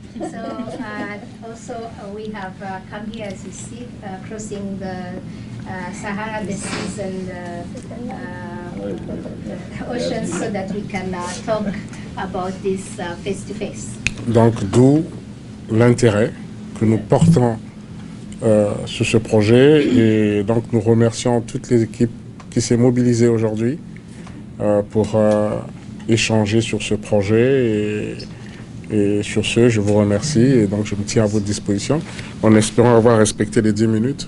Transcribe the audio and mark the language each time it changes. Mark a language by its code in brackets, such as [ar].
[en] So also we have come here, as you see, crossing the Sahara, the seas, and the oceans, so that we can talk about this face-to-face. [fr] Donc, d'où l'intérêt que nous portons sur ce projet. Et donc, nous remercions toutes les équipes qui s'est mobilisée aujourd'hui pour échanger sur ce projet. Et sur ce, je vous remercie et donc je me tiens à votre disposition en espérant avoir respecté les 10 minutes.